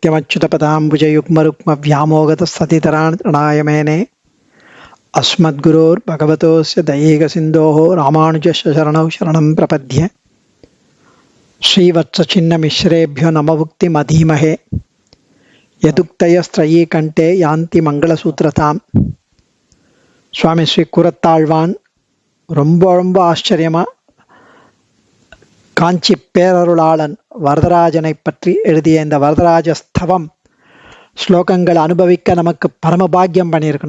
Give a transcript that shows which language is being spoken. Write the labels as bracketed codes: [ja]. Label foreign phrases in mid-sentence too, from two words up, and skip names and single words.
[sa] नित्यमच्युतपदाम्बुजयुग्मरुक्मव्यामोगतस्ततितराणय मेने अस्मद्गुरोर्भगवतोस्य दयैकसिन्धोः रामानुजस्य शरणौ शरणं प्रपद्ये श्रीवत्सचिन्नमिश्रेभ्यो नमभुक्तिमधीमहे यदुक्तयस्त्रयी कण्ठे यान्ति मङ्गलसूत्रताम् [ta] சுவாமி ஸ்ரீ கூரத்தாழ்வான் ரொம்ப ஆச்சரியமா காஞ்சி பேரருளாளன் வரதராஜனை பற்றி எழுதிய இந்த வரதராஜ ஸ்தவம் ஸ்லோகங்கள் அனுபவிக்க நமக்கு பரமபாகியம் பண்ணியிருக்கணும்.